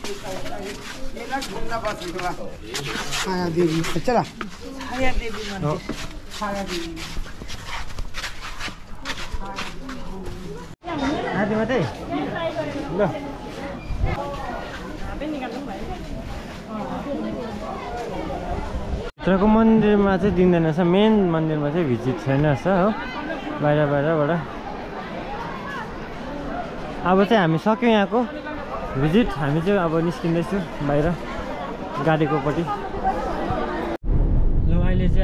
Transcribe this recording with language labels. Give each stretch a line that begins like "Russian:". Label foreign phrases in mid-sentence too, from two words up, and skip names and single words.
Hindi: छाया देवी चला छाया देवी मंदिर छाया देवी
Nepali: आधी मात्रै ल भित्रको मन्दिरमा चाहिँ दिँदैन रहेछ मेन मन्दिरमा चाहिँ भिजिट छैन रहेछ हो बाहिरबाट अब चाहिँ हामी सक्यौँ यहाँको भिजिट हामी चाहिँ अब निस्किँदैछु बाहिर गाडीकोपट्टि ल अहिले चाहिँ